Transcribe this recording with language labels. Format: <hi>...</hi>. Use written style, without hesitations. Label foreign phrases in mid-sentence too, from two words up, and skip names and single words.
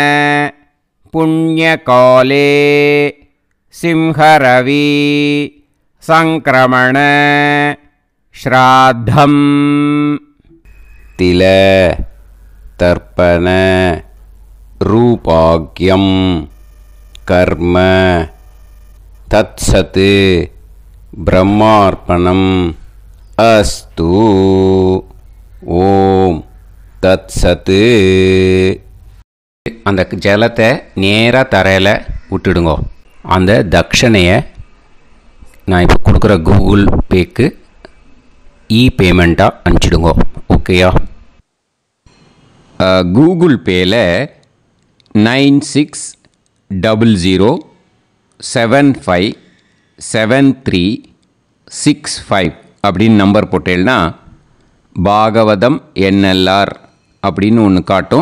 <sa>पुण्यकाले सिंहरवि संक्रमण श्राद्धं तिल तर्पण रूपाग्यं कर्म तत्सत् ब्रह्मार्पणम् अस्तु. ओम तत्सत्.</sa> <ta>அந்த ஜலத்தை நேராக தரையில் விட்டுடுங்கோ. அந்த தட்சணையை நான் இப்போ கொடுக்குற கூகுள் பேக்கு பேமெண்ட்டாக அனுப்பிச்சிடுங்கோ. ஓகேயா? கூகுள் பேயில் 9600757365 அப்படின்னு நம்பர் போட்டேன்னா பாகவதம் என்எல்ஆர் அப்படின்னு ஒன்று காட்டும்.</ta>